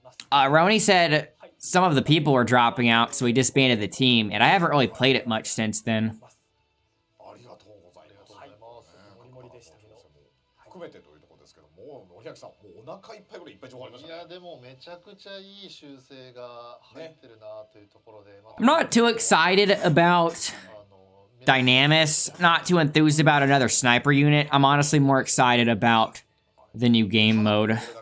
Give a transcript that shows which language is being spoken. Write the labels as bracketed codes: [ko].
[en] Roni said some of the people were dropping out, so he disbanded the team, and I haven't really played it much since then. [ja] ありがとうございます。モリモリでしたけど。含めてというところですけども、森脇さん、もうお腹いっぱいぐらいいっぱい情報ありましたね。いやでもめちゃくちゃいい修正が入ってるなというところで。 [en] I'm not too excited about Dynames, not too enthused about another sniper unit. I'm honestly more excited about the new game mode.